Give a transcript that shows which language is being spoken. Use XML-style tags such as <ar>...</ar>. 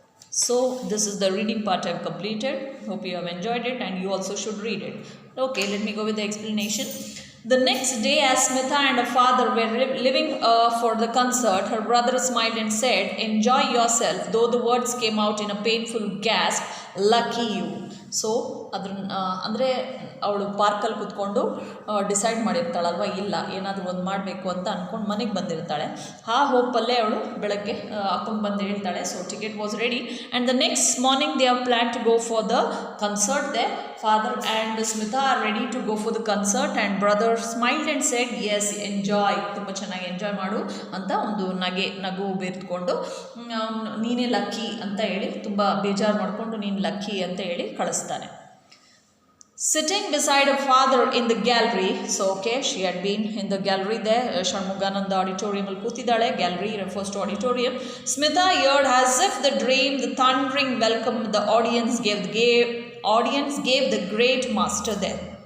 <en>So this is the reading part I have completed. Hope you have enjoyed it and you also should read it. Okay, let me go with the explanation. The next day, as Smitha and her father were leaving for the concert, her brother smiled and said, "Enjoy yourself," though the words came out in a painful gasp, "Lucky you." So</en> <kn>ಅದನ್ನ ಅಂದರೆ ಅವಳು ಪಾರ್ಕಲ್ಲಿ ಕೂತ್ಕೊಂಡು decide ಮಾಡಿರ್ತಾಳಲ್ವ, ಇಲ್ಲ ಏನಾದರೂ ಒಂದು ಮಾಡಬೇಕು ಅಂತ ಅಂದ್ಕೊಂಡು ಮನೆಗೆ ಬಂದಿರ್ತಾಳೆ. ಆ ಹೋಪಲ್ಲೇ ಅವಳು ಬೆಳಗ್ಗೆ ಅಪ್ಪಂಗೆ ಬಂದು ಹೇಳ್ತಾಳೆ.</kn> <en>So ticket was ready and the next morning they are plan to go for the concert. The father and Smita are ready to go for the concert and brother smiled and said yes enjoy,</en> <kn>ತುಂಬ ಚೆನ್ನಾಗಿ enjoy ಮಾಡು ಅಂತ ಒಂದು ನಗು ಬೆರೆದುಕೊಂಡು ನೀನೇ lucky ಅಂತ ಹೇಳಿ ತುಂಬ ಬೇಜಾರು ಮಾಡಿಕೊಂಡು ನೀನು ಲಕ್ಕಿ ಅಂತ ಹೇಳಿ ಕಳಿಸ್ತಾನೆ.</kn> <en>Sitting beside her father in the gallery, so okay, she had been in the gallery there, Shanmugananda auditorium</en> <kn>al kutidale,</kn> <en>gallery refers to auditorium. Smita heard as if the dream, the thundering welcome the audience gave the great master there.</en>